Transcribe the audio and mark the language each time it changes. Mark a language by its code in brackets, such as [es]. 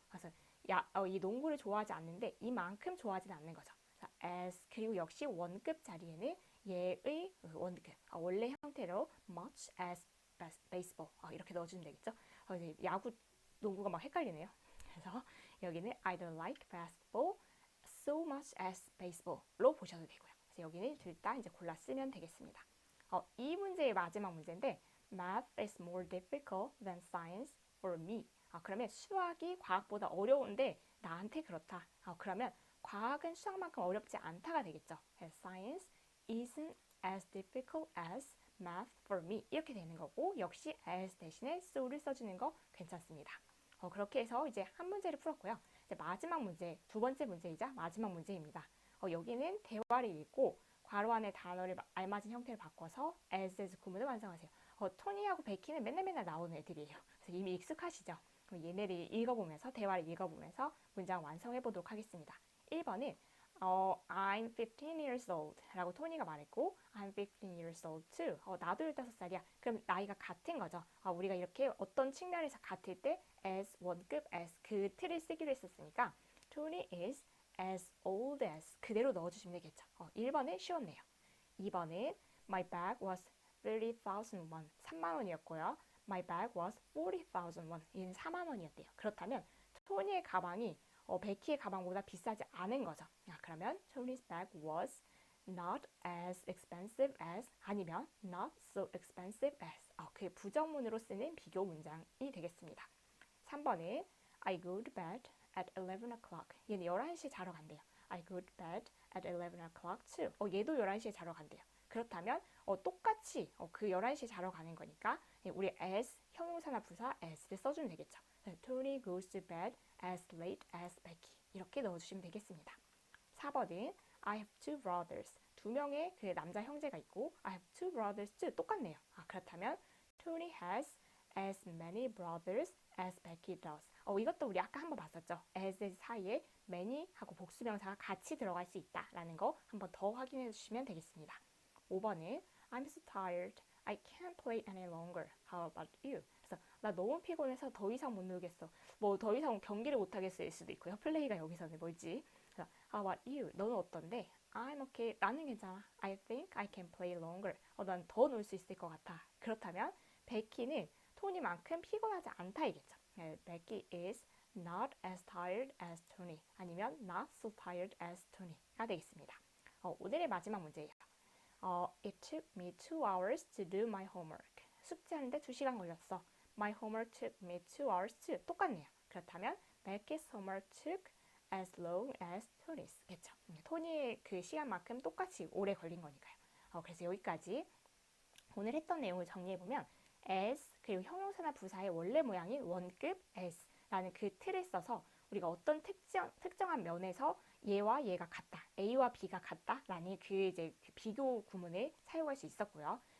[ko] 그래서 이 농구를 좋아하지 않는데 이만큼 좋아하지는 않는 거죠. as 그리고 역시 원급 자리에는 얘의 원급 원래 형태로 [en] much as baseball [ko] 이렇게 넣어주면 되겠죠. 야구 농구가 막 헷갈리네요. [en] 그래서 여기는 I don't like basketball so much as baseball로 보셔도 되고요. [ko] 그래서 여기는 둘 다 이제 골라 쓰면 되겠습니다. 이 문제의 마지막 문제인데 [en] Math is more difficult than science for me. [ko] 그러면 수학이 과학보다 어려운데 나한테 그렇다. 그러면 과학은 수학만큼 어렵지 않다가 되겠죠. [en] Science isn't as difficult as math for me. [ko] 이렇게 되는 거고 역시 as 대신에 so를 써주는 거 괜찮습니다. 그렇게 해서 이제 한 문제를 풀었고요. 이제 마지막 문제, 두 번째 문제이자 마지막 문제입니다. 여기는 대화를 읽고 괄호 안에 단어를 알맞은 형태를 바꿔서 as 구문을 완성하세요. 토니하고 베키는 맨날 나오는 애들이에요. 그래서 이미 익숙하시죠? 그럼 얘네를 읽어보면서 대화를 읽어보면서 문장 완성해 보도록 하겠습니다. 1번은 [en] I'm 15 years old [ko] 라고 토니가 말했고 [en] I'm 15 years old too. [ko] 나도 15살이야. 그럼 나이가 같은 거죠. 우리가 이렇게 어떤 측면에서 같을 때 as 원급 as 그 틀을 쓰기로 했었으니까 [en] Tony is as old as [ko] 그대로 넣어주시면 되겠죠. 1번은 쉬웠네요. [en] 2번은 My bag was 30,000 won [ko] 3만 원이었고요. [en] My bag was 40,000 won [ko] 이는 4만 원이었대요. 그렇다면 토니의 가방이 베키의 가방보다 비싸지 않은 거죠. 그러면 [en] Tony's bag was not as expensive as 아니면 not so expensive as [ko] 그 부정문으로 쓰는 비교 문장이 되겠습니다. [en] 3번은 I go to bed at 11 o'clock. [ko] 얘는 11시에 자러 간대요. [en] I go to bed at 11 o'clock too. [ko] 얘도 11시에 자러 간대요. 그렇다면 똑같이 그 11시에 자러 가는 거니까 우리 as 형용사나 부사 as를 써주면 되겠죠. [en] Tony goes to bed as late as Becky. [ko] 이렇게 넣어주시면 되겠습니다. [en] 4번은 I have two brothers. [ko] 두 명의 그 남자 형제가 있고 [en] I have two brothers too. [ko] 똑같네요. [en] 그렇다면 Tony has as many brothers as Becky does. [ko] 이것도 우리 아까 한번 봤었죠. as 사이에 many 하고 복수명사가 같이 들어갈 수 있다라는 거 한번 더 확인해 주시면 되겠습니다. [en] 5번은 I'm so tired. I can't play any longer. How about you? [ko] 그래서 나 너무 피곤해서 더 이상 못 놀겠어. 뭐 더 이상 경기를 못 하겠을 수도 있고요. 플레이가 여기서는 뭘지. [en] 그래서 How about you? [ko] 너는 어떤데? [en] I'm okay. [ko] 나는 괜찮아. [en] I think I can play longer. [ko] 난 더 놀 수 있을 것 같아. 그렇다면 베키는 토니만큼 피곤하지 않다 이겠죠. [en] Becky is not as tired as Tony. [ko] 아니면 [en] not so tired as Tony가 되겠습니다. [ko] 오늘의 마지막 문제예요. [en] It took me 2 hours to do my homework. [ko] 숙제하는데 2시간 걸렸어. [en] My homework took me 2 hours too. [ko] 똑같네요. [en] 그렇다면 Becky's homework took as long as Tony's. [ko] 겠죠. 토니의 그 시간만큼 똑같이 오래 걸린 거니까요. 그래서 여기까지 오늘 했던 내용을 정리해보면 as 그리고 형용사나 부사의 원래 모양인 원급 as라는 그 틀을 써서 우리가 어떤 특정한 면에서 얘와 얘가 같다, A와 B가 같다라는 그 이제 그 비교 구문을 사용할 수 있었고요.